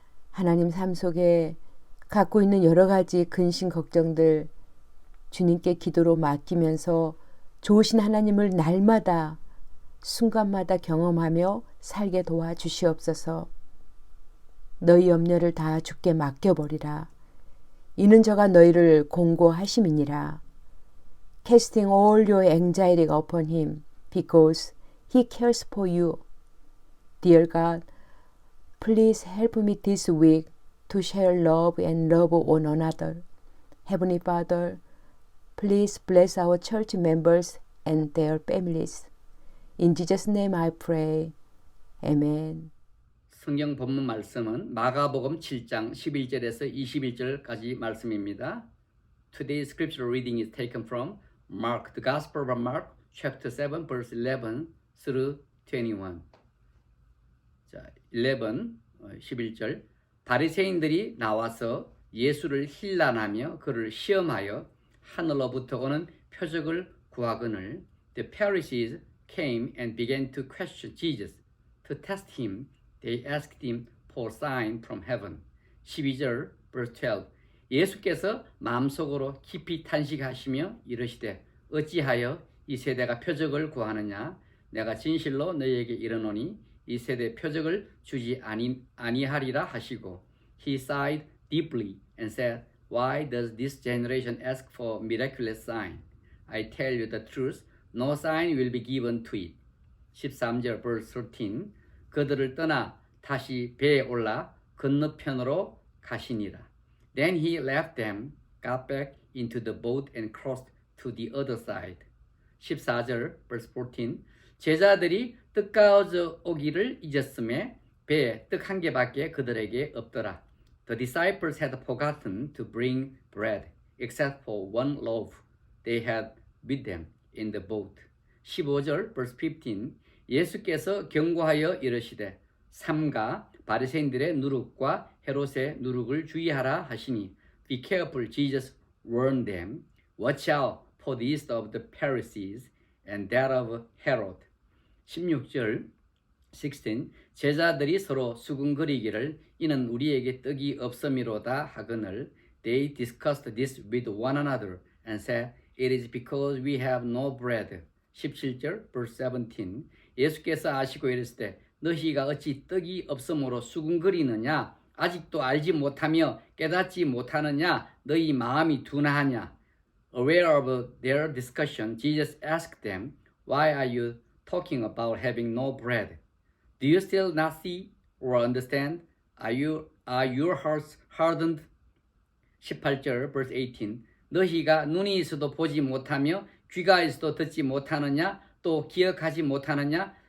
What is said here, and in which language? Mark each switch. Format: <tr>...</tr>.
<ko>하나님 삶 속에 갖고 있는 여러 가지 근심 걱정들 주님께 기도로 맡기면서 좋으신 하나님을 날마다 순간마다 경험하며 살게 도와주시옵소서. 너희 염려를 다 주께 맡겨버리라. 이는 저가 너희를 공고하심이니라.</ko> <en>Casting all your anxiety upon him because he cares for you. Dear God, please help me this week to share love and love one another. Heavenly Father, please bless our church members and their families. In Jesus' name I pray. Amen.</en> <ko>성경 본문 말씀은 마가복음 7장 11절에서 21절까지 말씀입니다.</ko> <en>Today's scripture reading is taken from Mark, the Gospel of Mark, chapter 7, verse 11 through 21.</en> <ko>자, 11절. 바리새인들이 나와서 예수를 힐난하며 그를 시험하여 하늘로부터 오는 표적을 구하거늘</ko> <en>The Pharisees came and began to question Jesus. To test him, they asked him for a sign from heaven.</en> <ko>12절,</ko> <en>verse 12.</en> <ko>예수께서 마음속으로 깊이 탄식하시며 이르시되 어찌하여 이 세대가 표적을 구하느냐? 내가 진실로 너희에게 이르노니 이 세대 표적을 주지 아니하리라 하시고</ko> <en>He sighed deeply and said, Why does this generation ask for miraculous sign? I tell you the truth, no sign will be given to it.</en> <ko>13절</ko> <en>verse 13.</en> <ko>그들을 떠나 다시 배에 올라 건너편으로 가시니라.</ko> <en>Then he left them, got back into the boat and crossed to the other side.</en> <ko>14절</ko> <en>verse 14.</en> <ko>제자들이 떡 가져 오기를 잊었음에 배에 떡 한 개밖에 그들에게 없더라.</ko> <en>The disciples had forgotten to bring bread, except for one loaf they had with them in the boat.</en> <ko>15절</ko> <en>verse 15.</en> <ko>예수께서 경고하여 이르시되 삼가 바리새인들의 누룩과 헤롯의 누룩을 주의하라 하시니</ko> <en>Be careful, Jesus warned them. Watch out for the yeast of the Pharisees and that of Herod.</en> <ko>16절 16. 제자들이 서로 수군거리기를 이는 우리에게 떡이 없음이로다 하거늘</ko> <en>They discussed this with one another and said, It is because we have no bread.</en> <ko>17절</ko> <en>verse 17.</en> <ko>예수께서 아시고 이르시되 너희가 어찌 떡이 없음으로 수군거리느냐? 아직도 알지 못하며 깨닫지 못하느냐? 너희 마음이 둔하냐?</ko> <en>Aware of their discussion, Jesus asked them, Why are you talking about having no bread? Do you still not see or understand? Are your hearts hardened?</en> <ko>18절</ko> <en>verse 18.</en> <ko>너희가 눈이 있어도 보지 못하며 귀가 있어도 듣지 못하느냐? 또 기억하지 못하느냐?</ko>